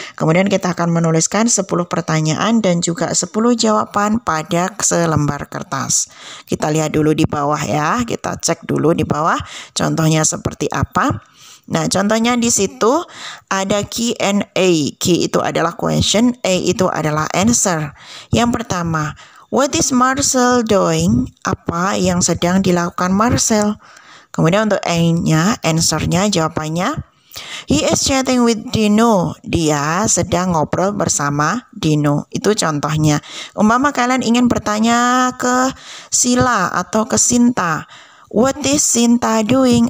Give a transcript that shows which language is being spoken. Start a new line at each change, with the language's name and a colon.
Indonesian: Kemudian kita akan menuliskan 10 pertanyaan dan juga 10 jawaban pada selembar kertas. Kita lihat dulu di bawah ya, kita cek dulu di bawah contohnya seperti apa. Nah, contohnya di situ ada Q&A. Q itu adalah question, A itu adalah answer. Yang pertama,
English: what is Marcel doing?
Indonesian: Apa yang sedang dilakukan Marcel? Kemudian untuk A-nya, answer-nya, jawabannya,
English: he is chatting with Dino.
Indonesian: Dia sedang ngobrol bersama Dino. Itu contohnya. Umpama kalian ingin bertanya ke Sila atau ke Sinta,
English: what is Sinta doing?